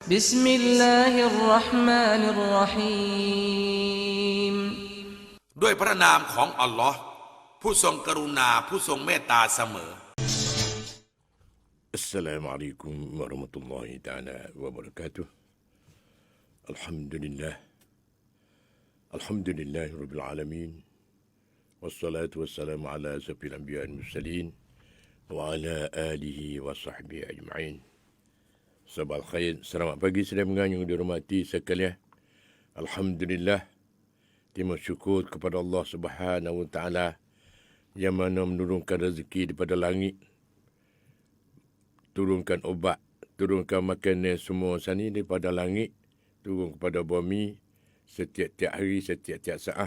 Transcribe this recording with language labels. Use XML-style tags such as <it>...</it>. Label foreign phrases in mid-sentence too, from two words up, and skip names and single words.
<ar>بسم الله الرحمن الرحيم</ar> <th>ด้วยพระนามของอัลลอฮ์ผู้ทรงกรุณาผู้ทรงเมตตาเสมอ</th> <ar>السلام عليكم ورحمة الله تعالى وبركاته الحمد لله رب العالمين والصلاة والسلام على أشرف الأنبياء والمرسلين وعلى آله وصحبه أجمعين. صباح الخير,</ar> <ms>selamat pagi sedang menganyung dihormati sekalian. Alhamdulillah, terima syukur kepada Allah</ms> <ar>سبحانه وتعالى</ar> <ms>yang mana menurunkan rezeki daripada langit, turunkan obat, turunkan makanan semua sani daripada langit, turun kepada bumi setiap-tiap hari, setiap-tiap saat.</ms>